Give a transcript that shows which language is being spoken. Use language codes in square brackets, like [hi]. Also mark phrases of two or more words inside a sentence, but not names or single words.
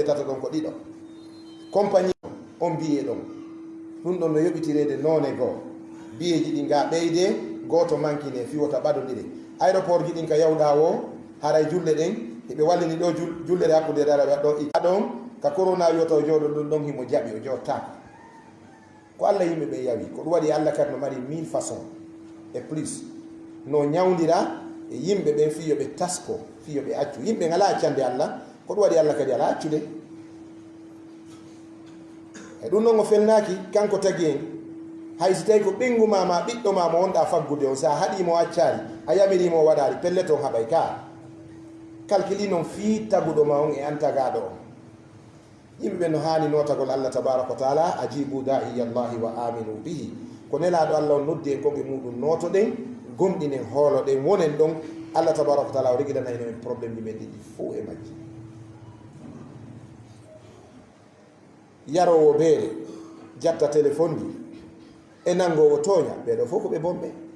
[ff] tata ɗon ko ɗiɗo compagnie on biye ɗon ɗum ɗon no yoɓitirede none goo biyeji ɗi ga ɓeyde goto mankine fiwota ɓaɗodire aéroport ji ɗin ka yawɗa o haray julle ɗen eɓe wallini ɗo jullere hakkude daraɓe ɗo ɗon ka corona wiyota o jooɗo ɗum ɗon himo jaɓi o jottako ko Allah yimɓe ɓe yawi ko ɗum waɗi Allah kadi no mari 1000 [fr] façon et plus [ff] no ñawdira e yimɓe ɓen fiyo ɓe tasko fiyo ɓe accu yimɓe ngala accande Allah ko ɗum waɗi Allah kadi ala accude e ɗum noon o felnaki kanko tagi en hay so tawi ko ɓengu mama ɓiɗɗo mama wonɗa faggude on sa haɗimo accari a yamirimo waɗari pellete on haɓay ka calculi noon fi taguɗo ma on e antagaɗo on yimɓe ɓe no hani notagol [ar] الله تبارك وتعالى أجيبوا داعي الله وآمنوا به [ff] ko nelaɗo Allah on noddi en koɓe muɗum notoɗen gomɗinen hooloɗen wonen ɗon [ar] الله تبارك وتعالى [ff] o regiɗanayno en probléme ɗi men ɗiɗi fo e majji. Yarowo beere jatta téléphone ji e nangowo tooña ɓeɗo fof ko ɓe bomɓe.